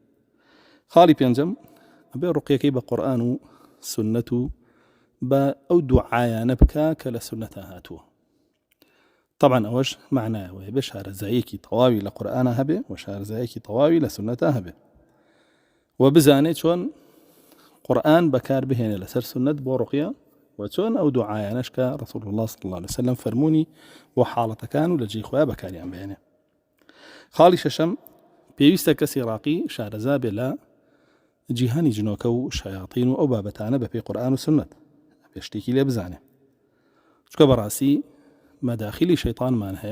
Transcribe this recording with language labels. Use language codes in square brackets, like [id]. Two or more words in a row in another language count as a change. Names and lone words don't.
[ckb] خاڵی پێنجەم ئەبێ ڕوقیەکەی بە قورئان و سونەت و بە ئەو دوعایانە بکە کە لە سونەتە هاتووە. طبعا ئەوەش معنایەوەیە بێ شارەزاییەکی تەواوی لە قورئانە هەبێ و شارەزاییەکی تەواوی لە سونەتە هەبێ و بزانێت چۆن قورئان بەکار بهێنێ لەسەر سونەت بۆ ڕوقیە و چۆن ئەو دوعایانەش کە ڕەسوڵ الله [ar] صلی الله عليه وسلم [ckb] فەرموونی بۆ حاڵەتەکان و لە جێی خۆیان بەکاریان بهێنێ. خاڵی شەشەم پێویستە کەسی ڕاقی شارەزا بێ لە جیهانی جنۆکە و شەیاطین و ئەو بابەتانە بەپێی قورئان و سونەت، بێ شتێکی لێ بزانێ، چکە بەڕاستی مەداخیلی شەیطانمان هەیە.